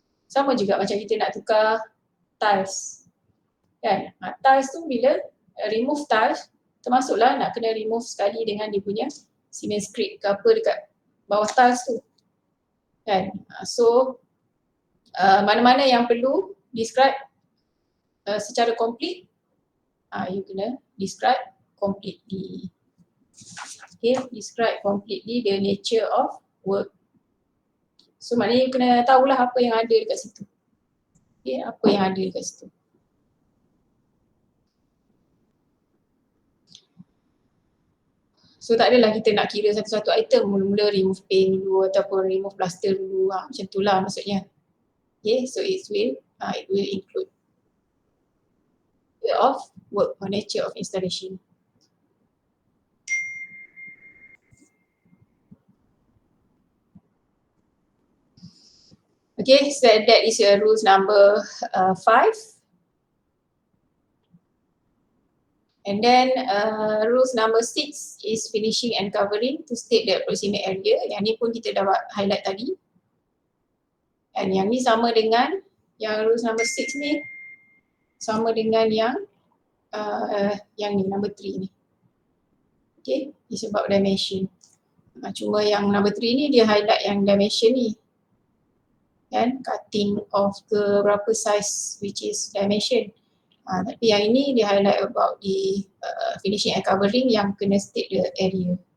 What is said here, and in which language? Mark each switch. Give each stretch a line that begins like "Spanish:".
Malay: Sama juga macam kita nak tukar tiles kan, tiles tu bila remove tiles termasuklah nak kena remove sekali dengan dia punya cement scrape ke apa dekat bawah tiles tu kan. So mana-mana yang perlu describe secara complete, you kena describe completely.
English: Okay, describe completely the nature of work.
Malay: So maknanya you kena tahulah apa yang ada dekat situ. Okay, apa yang ada dekat situ. So tak adalah kita nak kira satu-satu item, mula-mula remove paint dulu ataupun remove plaster dulu, macam tu lah maksudnya.
English: Okay, so it will include of work or nature of installation. Okay, so that is rules number 5. And then rules number 6 is finishing and covering to state the approximate area.
Malay: Yang ni pun kita dah highlight tadi. And yang ni sama dengan yang rules number 6 ni, sama dengan yang ni number 3 ni. Okay,
English: it's about dimension.
Malay: Cuma yang number 3 ni dia highlight yang dimension ni. Kan, cutting off ke berapa size which is dimension. Tapi yang ini dia highlight
English: about the finishing and covering
Malay: yang kena state the area.